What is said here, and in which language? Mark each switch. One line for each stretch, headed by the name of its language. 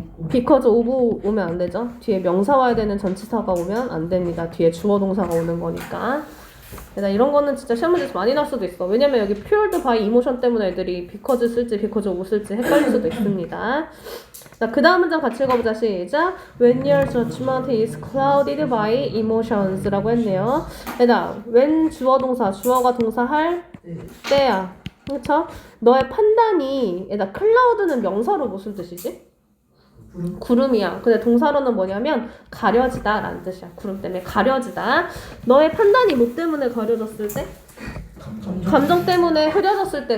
Korean: because of 오면 안 되죠. 뒤에 명사 와야 되는 전치사가 오면 안 됩니다. 뒤에 주어 동사가 오는 거니까. 나 이런 거는 진짜 시험 문제에서 많이 나올 수도 있어. 왜냐면 여기
English: fueled by emotion
Korean: 때문에 애들이 because 쓸지 because of 쓸지 헷갈릴 수도 있습니다. 자, 그 다음 문장 같이 읽어보자. 시작.
English: When your judgment is clouded by emotions
Korean: 라고 했네요. when 주어 동사, 주어가 동사할 때야. 그쵸? 너의 판단이, cloud는 명사로 무슨 뜻이지? 구름이야. 근데 동사로는 뭐냐면 가려지다 라는 뜻이야. 구름 때문에 가려지다. 너의 판단이 뭐 때문에 가려졌을 때? 감정 때문에 흐려졌을 때.